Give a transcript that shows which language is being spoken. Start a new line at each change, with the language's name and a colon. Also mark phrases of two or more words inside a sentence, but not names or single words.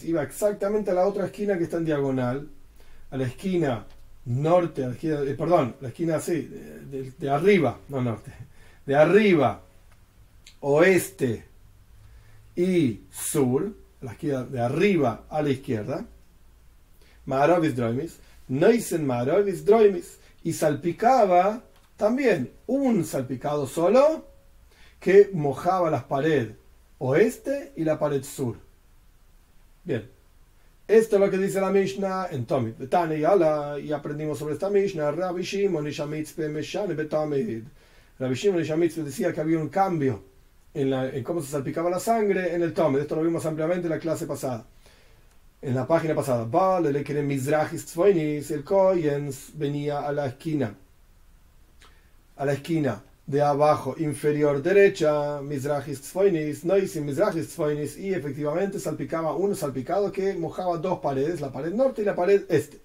Spanish: Iba exactamente a la otra esquina que está en diagonal. A la esquina norte, a la esquina, la esquina así, de arriba, no norte, de arriba, oeste y sur, la esquina de arriba a la izquierda,
Hebrew: מערבית דרומית נותן מערבית דרומית,
Spanish: y salpicaba también un salpicado solo que mojaba las paredes oeste y la pared sur. Bien. Esto es lo que dice la Mishnah en Tomit. Y aprendimos sobre esta Mishnah.
Hebrew: רבי שמעון איש המצפה משנה בתמיד.
Spanish: Rabbi Shimon Ish HaMitzpeh decía que había un cambio en cómo se salpicaba la sangre en el Tomit. Esto lo vimos ampliamente en la clase pasada. En la página pasada. El Kohen venía a la esquina de abajo inferior derecha,
Hebrew: מזרחית צפונית נותן מזרחית צפונית,
Spanish: y efectivamente salpicaba un salpicado que mojaba dos paredes, la pared norte y la pared este.